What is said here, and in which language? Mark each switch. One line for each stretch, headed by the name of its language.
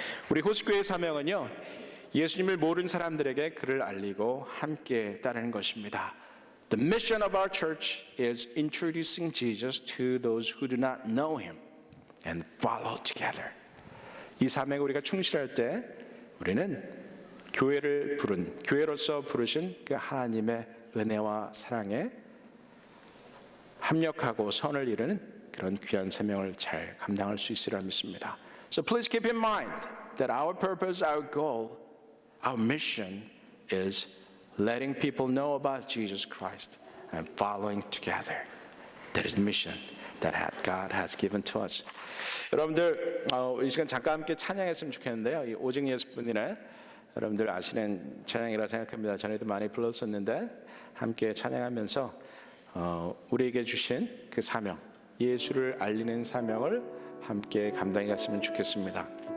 Korean: 우리 호수교회의 사명은요, 예수님을 모르는 사람들에게 그를 알리고 함께 따르는 것입니다.
English: The mission of our church is introducing Jesus to those who do not know him and follow together.
Korean: 이 사명에 우리가 충실할 때 우리는 교회로서 부르신 그 하나님의 은혜와 사랑에 합력하고 선을 이루는 그런 귀한 사명을 잘 감당할 수 있으리라 믿습니다.
English: So please keep in mind that our purpose, our goal, our mission is letting people know about Jesus Christ and following together. That is the mission that God has given to us.
Korean: 여러분들 이 시간 잠깐 함께 찬양했으면 좋겠는데요. 이 오직 예수뿐이네. 여러분들 아시는 찬양이라 생각합니다. 전에도 많이 불렀었는데 함께 찬양하면서 우리에게 주신 그 사명, 예수를 알리는 사명을 함께 감당해 갔으면 좋겠습니다.